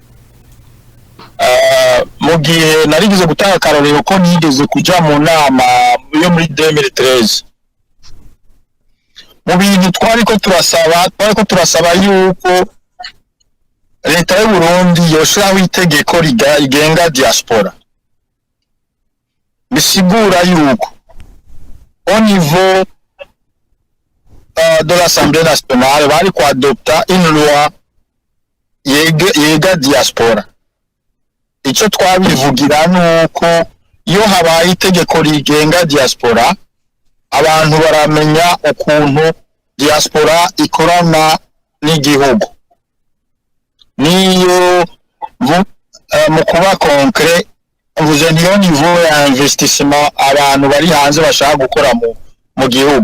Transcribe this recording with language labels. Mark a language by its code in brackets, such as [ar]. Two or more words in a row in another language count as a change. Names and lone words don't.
[rn] Mu gihe narigeze gutanga akarorero ko nigeze kuja mu nama yo muri 2013, mu bintu twariko turasaba yuko leta y'u Burundi yoshiraho itegeko rigenga diaspora, bisigura yuko [fr] au niveau de l'Assemblée nationale [rn] bari ko adopta [fr] une loi [rn] yega diaspora. Ico twabivugira nuko iyo habaye itegeko rigenga diaspora abantu baramenya ukuntu diaspora ikorana n'igihugu. Niyo mu kuba concret mvuze niyo niveau ya investissement abantu bari hanze bashaka gukora mu gihugu.